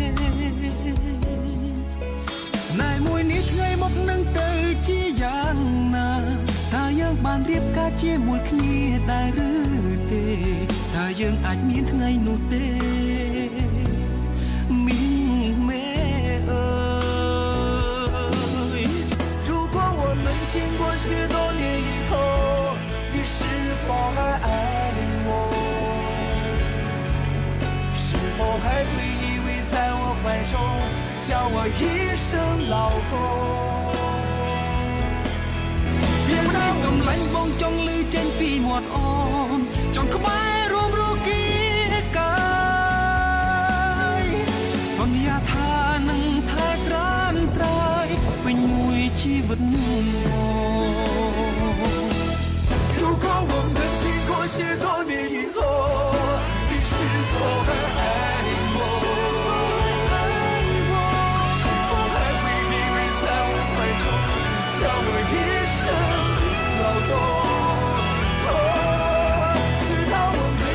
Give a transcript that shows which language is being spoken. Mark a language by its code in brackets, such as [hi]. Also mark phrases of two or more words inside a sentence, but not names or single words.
[km] ស្នេហ៍មួយនេះថ្ងៃមកនឹងទៅជាយ៉ាងណាតើយើងបានរៀបការជាមួយគ្នាដែរឬទេតើយើងអាចមានថ្ងៃនោះទេមីងមេអើយ [zh] 如果我们经过许多年以后你是否还爱我是否还会依偎在我怀中叫我一声老公 [km] ជាប្តីសំឡាញ់បងចង់លឺចេញពីមាត់អូនចង់ក្បែររួមរគីកាយសន្យាថានឹងថែត្រានត្រើយពេញមួយជីវិត [zh] 如果我们经过许多年以后你是否还爱我是否还会依偎在我怀中叫我一声老公直到我